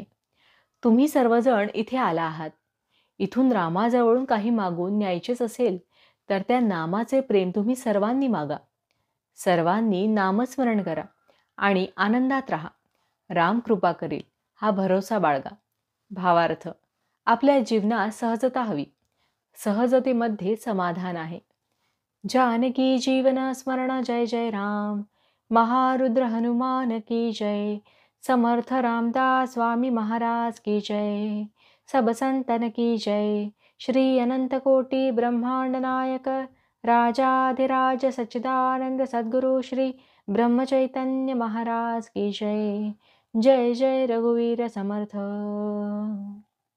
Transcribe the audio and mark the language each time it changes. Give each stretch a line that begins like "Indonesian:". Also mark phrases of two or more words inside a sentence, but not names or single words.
Marathi: तुम्ही सर्वजण इथे आला आहात. इथून रामाजवळून काही मागून न्यायचेच असेल तर त्या नामाचे प्रेम तुम्ही सर्वांनी मागा. सर्वांनी नामस्मरण करा आणि आनंदात राहा. राम कृपा करील हा भरोसा बाळगा. भावार्थ, आपल्या जीवनात सहजता हवी. सहजतेमध्ये समाधान आहे. जानकी जीवन स्मरण जय जय राम.
Hindi: महारुद्र हनुमान की जय. समर्थ रामदास स्वामी महाराज की जय. सब संतन की जय. श्री अनंत कोटि ब्रह्मांड नायक राजाधिराज सच्चिदानंद सद्गुरु श्री ब्रह्म चैतन्य महाराज की जय.
Marathi: जय जय रघुवीर समर्थ.